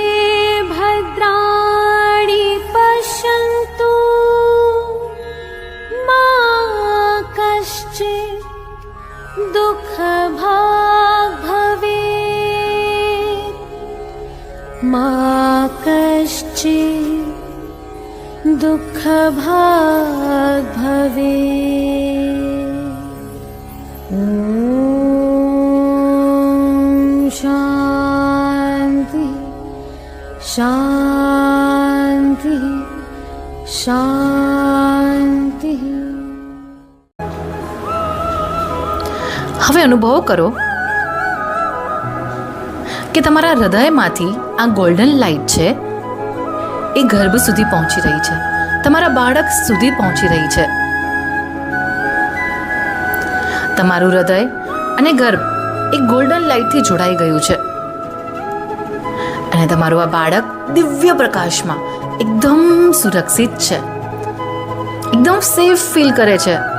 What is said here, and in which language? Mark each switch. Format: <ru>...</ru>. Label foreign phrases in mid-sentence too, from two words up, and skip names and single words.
<sa>भद्राणि पश्यन्तु, मा कश्चित् दुःखभाग् भवेत्, मा कश्चित् दुःखभाग् भवेत्. ॐ शान्ति शान्ति शान्ति.</sa> <gu>હવે અનુભવ કરો કે તમારા હૃદયમાંથી આ ગોલ્ડન લાઇટ છે એ ગર્ભ સુધી પહોંચી રહી છે, તમારા બાળક સુધી પહોંચી રહી છે. તમારું હૃદય અને ગર્ભ એક ગોલ્ડન લાઇટથી જોડાઈ ગયું છે અને તમારું આ બાળક દિવ્ય પ્રકાશમાં એકદમ સુરક્ષિત છે, એકદમ સેફ ફીલ કરે છે.</gu>